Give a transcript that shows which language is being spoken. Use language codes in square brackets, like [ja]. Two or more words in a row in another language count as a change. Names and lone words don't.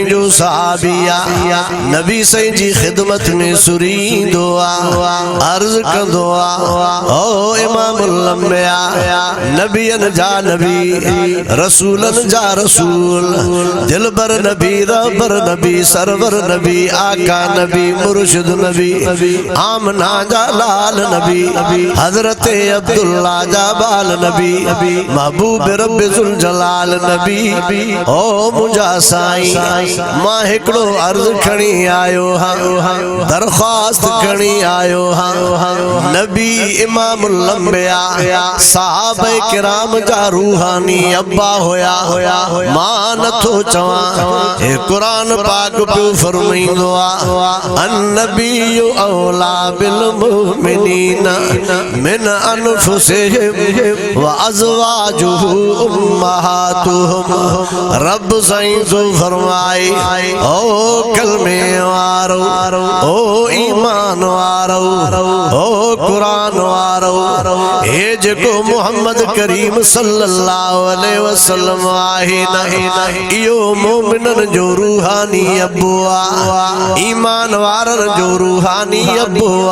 [sd] जो सहाबिया, नबी सईं जी खिदमत में सुरींदो आ, अर्ज कंदो आ, ओ इमाम [ar] إمام الأنبياء [sd] नबियन जा नबी रसूलन जा रसूल दिलबर नबी रबर नबी सरवर नबी आका नबी मुर्शिद नबी आमना जा लाल नबी हजरत अब्दुल्ला जा बाल नबी महबूब [ar] رب ذو الجلال [sd] नबी ओ मुझा साईं मां हिकड़ो अर्ज खणी आयो हां दरख्वास्त खणी आयो हां नबी [ar] إمام الأنبياء [sd] सहाबा किराम जा रूहानी अब्बा होया मां नथो चवां हे कुरान पाक पियो फरमाईंदो आ [ar] النبي أولى بالمؤمنين من أنفسهم وأزواجه أمهاتهم [sd] रब साईं जो फरमाए ओ कलमे वारो ओ ईमान वारो ओ कुरान वारो हे जेको मोहम्मद करीम [ar] صلى الله عليه وسلم [sd] आहे न इहो मोमिनन जो रूहानी अब्बो आ ईमान वारन जो रूहानी अब्बो